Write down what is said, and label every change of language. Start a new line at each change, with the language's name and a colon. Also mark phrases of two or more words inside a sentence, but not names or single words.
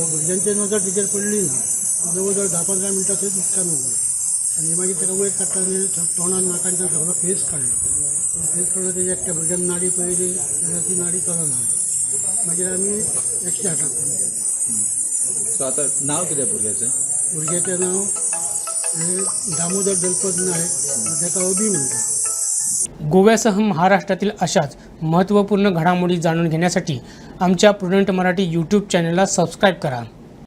Konkani: भुरग्यांची नजर तेजेर पडली ना। जवळ जवळ 10-15 मिनटां थंय उदकान उरलो आनी मागीर ताका वयर काडटाना तोंडान नाकांच्यान सगळो फेस काडलो। तेजे एकट्या भुरग्यान नाडी पळयली जाल्यार ती नाडी चलना। मागीर आमी 108 सो आतां नांव कितें भुरग्याचें नांव दामोदर दलपत नायक, ताका अभी म्हणटा।
Marathi: गोव्यासह महाराष्ट्रातील अशाच महत्त्वपूर्ण घडामोडी जाणून घेण्यासाठी आमच्या प्रुडंट मराठी यूट्यूब चॅनलला सबस्क्राईब करा।